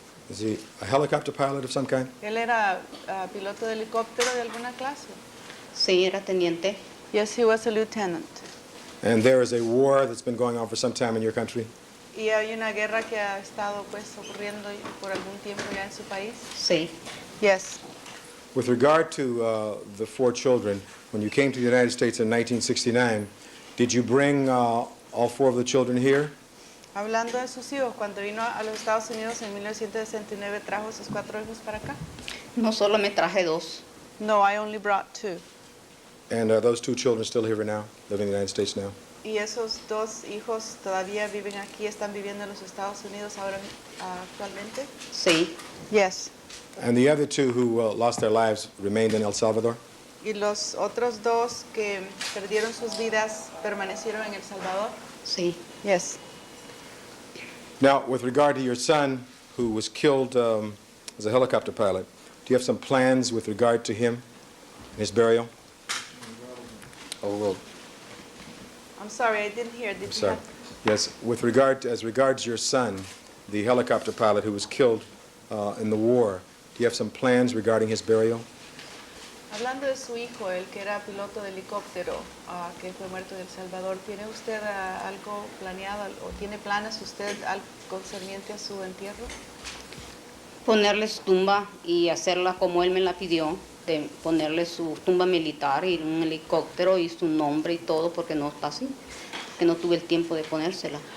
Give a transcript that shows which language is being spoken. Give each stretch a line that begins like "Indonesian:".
English: Is he a helicopter pilot of some kind?
Spanish: Él era piloto de helicóptero de alguna clase. Sí, era teniente.
English: Yes, he was a lieutenant. And there is a war that's been going on for some time in your country?
Spanish: Y hay una guerra que ha estado pues ocurriendo por algún tiempo ya en su país. Sí.
English: Yes. With regard to the 4 children, when you came to the United States in 1969, did you bring all 4 of the children here?
Spanish: Hablando de sus hijos, cuando vino a los Estados Unidos en 1969, ¿trajo sus 4 hijos para acá? No solo me traje 2.
English: No, I only brought 2. And are those 2 children still here now, living in the United States now?
Spanish: Y esos 2 hijos todavía viven aquí, están viviendo en los Estados Unidos ahora actualmente. Sí.
English: Yes. And the other 2 who lost their lives remained in El Salvador?
Spanish: Y los otros 2 que perdieron sus vidas permanecieron en El Salvador. Sí.
English: Yes. Now, with regard to your son who was killed as a helicopter pilot, do you have some plans with regard to him and his burial? Overruled. I'm sorry, I didn't hear. Did you Sorry. have? Yes, as regards your son, the helicopter pilot who was killed in the war, do you have some plans regarding his burial?
Spanish: Hablando de su hijo, el que era piloto de helicóptero, que fue muerto en El Salvador, ¿tiene usted algo planeado o tiene planes usted concerniente a su entierro? Ponerle su tumba y hacerla como él me la pidió, de ponerle su tumba militar y un helicóptero y su nombre y todo, porque no está así, que no tuve el tiempo de ponérsela.